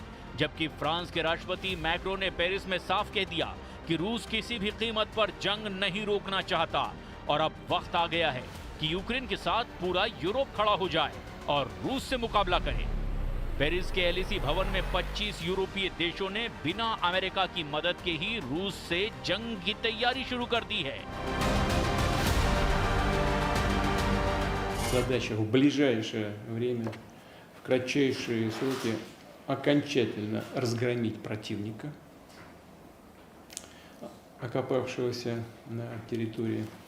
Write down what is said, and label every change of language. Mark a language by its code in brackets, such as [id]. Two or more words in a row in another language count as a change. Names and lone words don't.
[hi] जबकि फ्रांस के राष्ट्रपति मैक्रो ने पेरिस में साफ कह दिया कि रूस किसी भी कीमत पर जंग नहीं रोकना चाहता और अब वक्त आ गया है कि यूक्रेन के साथ पूरा यूरोप खड़ा हो जाए और रूस से मुकाबला करे। पेरिस के एलएसी भवन में 25 यूरोपीय देशों ने बिना अमेरिका की मदद के ही रूस से जंग की तैयारी शुरू कर दी है। [ru] Задача в ближайшее время, в кратчайшие сроки окончательно разгромить противника, окопавшегося на территории